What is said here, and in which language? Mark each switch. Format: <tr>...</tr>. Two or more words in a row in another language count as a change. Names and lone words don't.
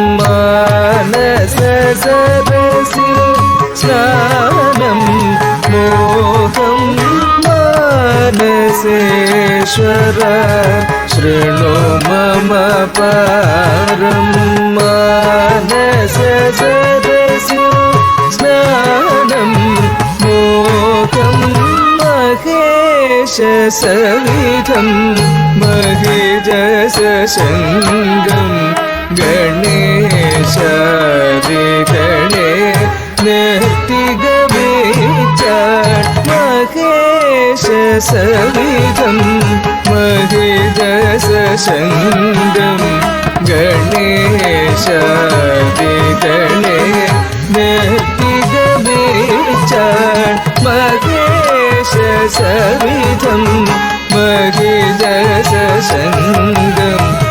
<sa>मानससरस्य स्नानं मोहं मानसेश्वर शृणु मम परं मानससरस्य स्नानं मोहं महेशसविधं महेजसशृङ्गं गणेश</sa> <ml>ഗണേശാദികളെ നിർത്തിഗമിച്ചാൽ</ml> <sa>മഹേശ സവിധം മഹിജസംഗം</sa> <ml>ഗണേശാദികളെ നിർത്തിഗമിച്ചാൽ</ml> <sa>മഹേശ സവിധം മഹിജസംഗം</sa>